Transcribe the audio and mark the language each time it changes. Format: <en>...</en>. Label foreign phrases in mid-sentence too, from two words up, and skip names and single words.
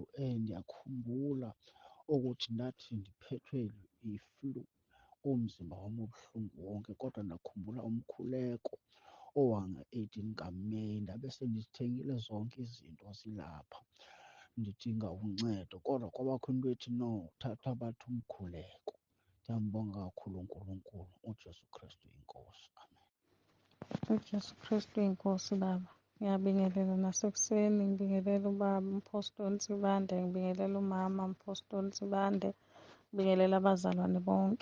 <xh>Ndiyakhumbula ukuthi ndathi ndiphethwe yi-flu, umzimba wami ubuhlungu wonke, kodwa ndakhumbula umkhuleko owanga-18 kaMeyi. Ndabe sendizithengile zonke izinto zilapha, ndidinga uncedo, kodwa kwabakho into ethi no, thatha bathi umkhuleko. Ndiyambonga kakhulu uNkulunkulu. uJesu Kristu inkosi. Amen. uJesu Kristu inkosi.</xh> <zu>Baba, ngiyabingelela nasekuseni, ngibingelela ubaba uMphostoli Ntsibande, ngibingelela umama uMphostoli Ntsibande, ngibingelela abazalwane bonke.</zu>